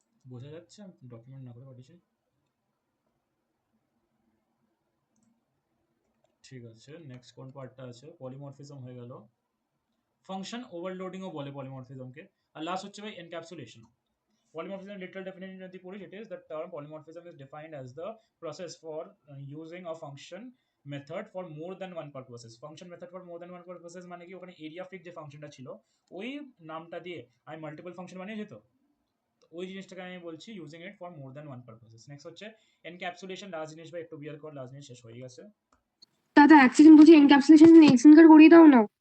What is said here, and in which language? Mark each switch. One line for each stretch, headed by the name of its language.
Bangla: বোঝা যাচ্ছে? আমি ডকুমেন্ট না করে পাঠিয়েছি। ঠিক আছে, নেক্সট কোন পার্টটা আছে? পলিমরফিজম হয়ে গেল, ফাংশন ওভারলোডিংও বলে পলিমরফিজমকে, আর লাস্ট হচ্ছে ভাই এনক্যাপসুলেশন।
English: Polymorphism literal definition
Bangla: যদি পড়িস,
English: it is the term polymorphism is defined as the process for using a function method for more than one purposes. Function method for more than one purposes
Bangla: মানে কি? ওখানে area ফিক যে ফাংশনটা ছিল ওই নামটা দিয়ে আমি মাল্টিপল ফাংশন বানিয়ে যেত, ওই জিনিসটাকে আমি বলছি
English: Using it for more than one purposes.
Bangla: Next হচ্ছে এনক্যাপসুলেশন, লাস্ট জিনিস ভাই, একটু বিয়ার কর, লাস্ট জিনিস শেষ হয়ে গেছে। দাদা এক সেকেন্ড বলছি, এনক্যাপসুলেশন এক্সটেনকার করিয়ে দাও না।